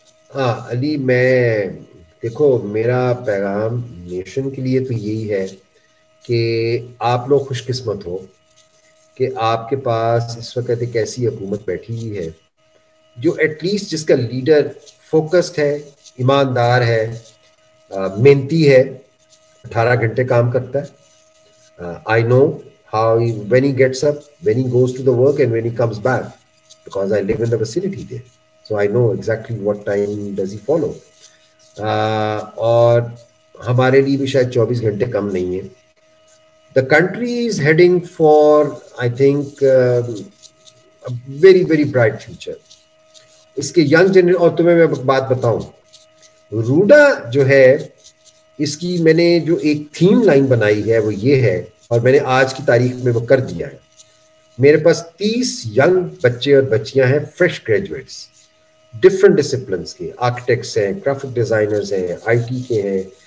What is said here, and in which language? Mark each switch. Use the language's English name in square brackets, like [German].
[Urdu] ہاں علی, میں دیکھو میرا پیغام نیشن کے لیے تو یہی ہے کہ آپ لوگ خوش قسمت ہو کہ آپ کے پاس اس وقت ایک ایسی حکومت بیٹھی ہوئی ہے جو ایٹ لیسٹ جس کا لیڈر فوکسڈ ہے, ایماندار ہے, محنتی ہے, 18 گھنٹے کام کرتا ہے. [English] I know how when he gets up, when he goes to the work and when he comes back, because I live in the vicinity there. So I know exactly what time does he follow. [Urdu] اور ہمارے لیے بھی شاید 24 گھنٹے کم نہیں ہیں. [English] The country is heading for, I think, a very, very bright future. [Urdu] اس کے young generation, اور تمہیں میں بات بتاؤں, روڈا جو ہے اس کی میں نے جو ایک تھیم لائن بنائی ہے وہ یہ ہے, اور میں نے آج کی تاریخ میں وہ کر دیا ہے. میرے پاس 30 ینگ بچے اور بچیاں ہیں, فریش گریجویٹس, ڈفرنٹ ڈسپلنس کے, آرکیٹیکٹس ہیں, گرافک ڈیزائنرز ہیں, آئی ٹی کے ہیں.